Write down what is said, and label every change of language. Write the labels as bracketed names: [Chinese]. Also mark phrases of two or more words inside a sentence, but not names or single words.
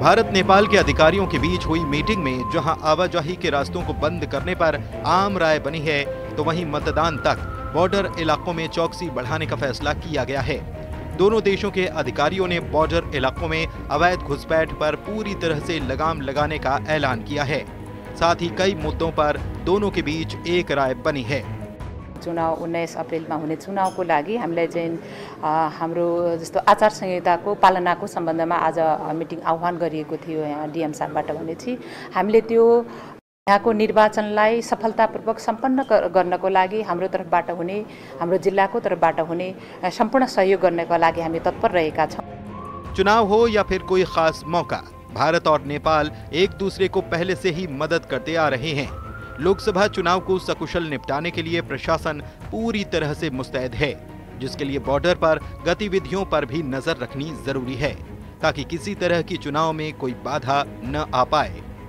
[Hindi] भारत नेपाल के अधिकारियों के बीच हुई मीटिंग में जहां आवाजाही के रास्तों को बंद करने पर आम राय बनी है, तो वहीं मतदान तक बॉर्डर इलाकों में चौकसी बढ़ाने का फैसला किया गया है। दोनों देशों के अधिकारियों ने बॉर्डर इलाकों में अवैध घुसपैठ पर पूरी तरह से लगाम लगाने का ऐलान किया है। साथ ही कई मुद्दों पर दोनों के बीच एक राय बनी है। [Nepali] चुनाव 19 अप्रेलमा हुने चुनावको लागि हामीलाई चाहिँ हाम्रो जस्तो आचार संहिताको पालनाको सम्बन्धमा आज मिटिङ आह्वान गरिएको थियो यहाँ DM साहबबाट भनेपछि हामीले त्यो यहाँको निर्वाचनलाई सफलतापूर्वक सम्पन्न गर्नको लागि हाम्रो तर्फबाट हुने, हाम्रो जिल्लाको तर्फबाट हुने सम्पूर्ण सहयोग गर्नको लागि हामी तत्पर रहेका छौं। [Hindi] चुनाव हो या फिर कोई खास मौका, भारत और नेपाल एक दूसरे को पहले से ही मदद करते आ रहे हैं। लोकसभा चुनाव को सकुशल निपटाने के लिए प्रशासन पूरी तरह से मुस्तैद है, जिसके लिए बॉर्डर पर गतिविधियों पर भी नजर रखनी जरूरी है ताकि किसी तरह की चुनाव में कोई बाधा न आ पाए।